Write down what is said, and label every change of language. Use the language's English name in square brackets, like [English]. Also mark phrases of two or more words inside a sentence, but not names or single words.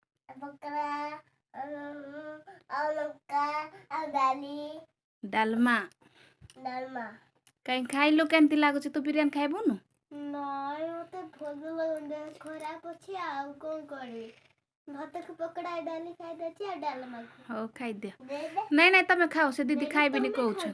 [Hindi] बकरा और लौका और डालमा डालमा [Odia] କହିଁ ଖାଇଲୋ କେମିତି ଲାଗୁଛି ତୁ ବିରିୟାନି ଖାଇବୁନୁ ନାଇଁ ମତେ ଭଲ ଲାଗୁନି ଖରାପ ଅଛି ଆଉ କଣ କରିବି ଭାତକୁ ପକୋଡ଼ା ଡାଲି ଖାଇଦେଇଛି ଆଉ ଡାଲମା ହଉ ଖାଇଦିଅ ନାଇଁ ନାଇଁ ତମେ ଖାଅ ସେ ଦିଦି ଖାଇବିନି କହୁଛନ୍ତି